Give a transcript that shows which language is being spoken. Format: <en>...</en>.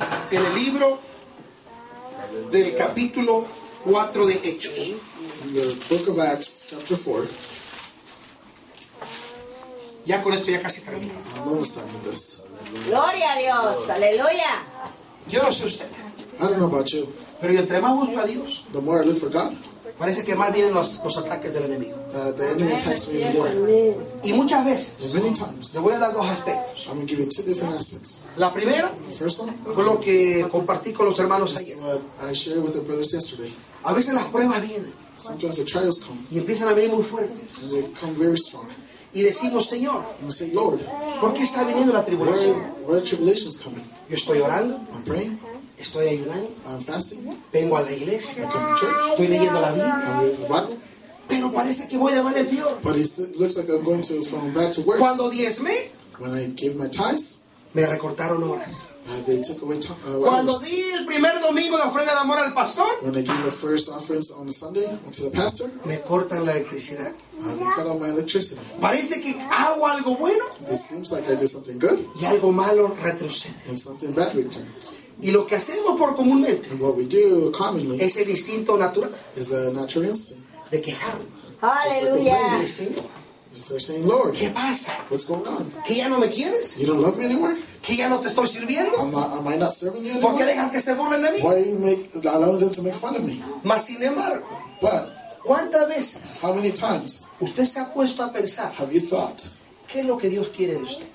<es>en el libro del capítulo 4 de Hechos,</es> <en>in the book of Acts, chapter 4,</en> <es>ya con esto ya casi termino.</es> <en>I'm almost done with this.</en> <es>Gloria a Dios, aleluya. Yo no sé usted,</es> <en>I don't know about you,</en> <es>pero entre más busco a Dios,</es> <en>the more I look for God,</en> <es>parece que más vienen los ataques del enemigo.</es> <en>The enemy attacks me anymore.</en> <es>Y muchas veces,</es> <en>and many times,</en> <es>le voy a dar dos aspectos.</es> <en>I'm going to give you two different aspects.</en> <es>La primera,</es> <en>the first one,</en> <es>fue lo que compartí con los hermanos</es> <en>this</en> <es>ayer.</es> <en>What I shared with the brothers yesterday.</en> <es>A veces las pruebas vienen.</es> <en>Sometimes the trials come.</en> <es>Y empiezan a venir muy fuertes.</es> <en>And they come very strong.</en> <es>Y decimos, Señor,</es> <en>and we say, Lord,</en> <es>¿por qué está viniendo la tribulación?</es> <en>Where are tribulations coming?</en> <es>Yo estoy orando.</es> <en>I'm praying.</en> <es>Estoy ayunando.</es> <en>I'm fasting.</en> <es>Vengo a la iglesia.</es> <en>I come to church.</en> <es>Estoy leyendo la Biblia.</es> <en>I'm reading the Bible.</en> <es>Pero parece que voy a mal el peor.</es> <en>But it looks like I'm going to from bad to worse.</en> <es>Cuando diezme,</es> <en>when I gave my tithes,</en> <es>me recortaron horas.</es> <en>They took away</en> <es>cuando di el primer domingo de ofrenda de amor al pastor,</es> <en>when they give the first offerings on a Sunday to the pastor,</en> <es>me cortan la electricidad.</es> <en>They cut off my electricity.</en> <es>Parece que hago algo bueno.</es> <en>It seems like I did something good.</en> <es>Y algo malo retrocede.</es> <en>And something bad returns.</en> <es>Y lo que hacemos por comúnmente,</es> <en>and what we do commonly,</en> <es>es el instinto natural.</es> <en>Is a natural instinct.</en> <es>De quejarnos.</es> <en>Hallelujah. They're saying, Lord,</en> <es>¿qué pasa?</es> <en>What's going on?</en> <es>¿Que ya no me quieres?</es> <en>You don't love me anymore?</en> <es>¿Que ya no te estoy sirviendo?</es> <en>Am I not serving you anymore?</en> <es>¿Por qué dejas que se burlen de mí?</es> <en>Why you allow them to make fun of me?</en> <es>Mas sin embargo,</es> <en>but</en> <es>¿cuántas veces?</es> <en>How many times?</en> <es>¿Usted se ha puesto a pensar?</es> <en>Have you thought?</en> <es>¿Qué es lo que Dios quiere de usted?</es>